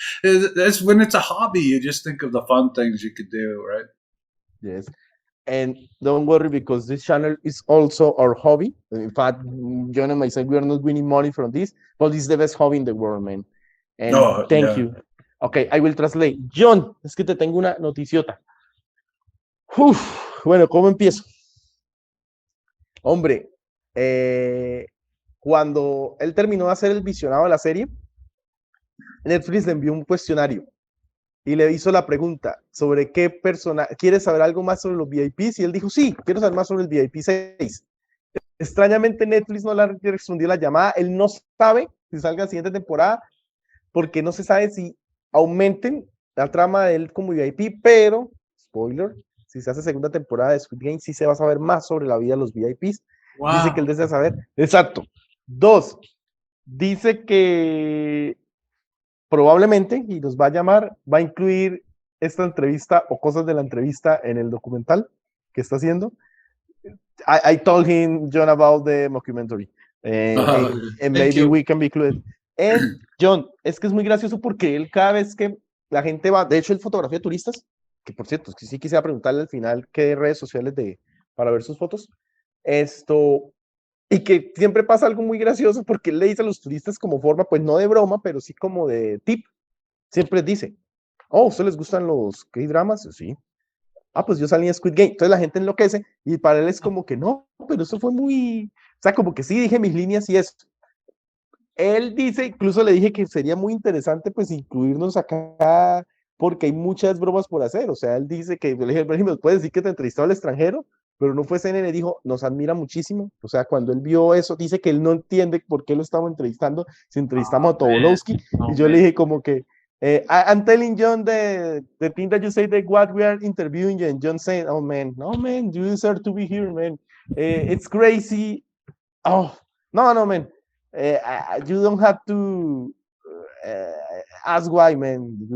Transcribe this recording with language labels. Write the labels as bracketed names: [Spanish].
[English] That's when it's a hobby. You just think of the fun things you could do, right? Yes. And don't worry because this channel is also our hobby. In fact, Jhon and myself, we are not winning money from this, but it's the best hobby in the world, man. And thank you. Okay, I will translate. [Spanish] Jhon, es que te tengo una noticiota. Bueno, ¿cómo empiezo? Hombre, cuando él terminó de hacer el visionado de la serie, Netflix le envió un cuestionario y le hizo la pregunta sobre qué persona, ¿quieres saber algo más sobre los VIPs? Y él dijo, sí, quiero saber más sobre el VIP 6. Extrañamente Netflix no le respondió la llamada, él no sabe si salga la siguiente temporada, porque no se sabe si aumenten la trama de él como VIP, pero, spoiler, si se hace segunda temporada de Squid Game, sí se va a saber más sobre la vida de los VIPs. Wow. Dice que él desea saber, exacto. 2, dice que probablemente, y nos va a llamar, va a incluir esta entrevista o cosas de la entrevista en el documental que está haciendo. [English] I told him, Jhon, about the mockumentary. And maybe we can be included. [Spanish] And Jhon, es que es muy gracioso porque él cada vez que la gente va, de hecho él fotografía turistas, que por cierto, sí quisiera preguntarle al final qué redes sociales para ver sus fotos. Y que siempre pasa algo muy gracioso porque él le dice a los turistas como forma, pues no de broma, pero sí como de tip. Siempre dice, oh, ¿a ustedes les gustan los K-dramas? Sí. Ah, pues yo salí en Squid Game. Entonces la gente enloquece y para él es como que no, pero eso fue muy... O sea, como que sí dije mis líneas y eso. Él dice, incluso le dije que sería muy interesante pues incluirnos acá porque hay muchas bromas por hacer. O sea, él dice que, le dije, ¿me puedes decir que te entrevistó al extranjero? Pero no fue CNN, dijo, nos admira muchísimo. O sea, cuando él vio eso, dice que él no entiende por qué lo estamos entrevistando, si entrevistamos a Tobolowsky. Y yo le dije como que, [English] I'm telling Jhon the thing that you say that what we are interviewing, and Jhon said, oh man, no man, you deserve to be here, man. It's crazy. Oh, no, man. You don't have to ask why, man.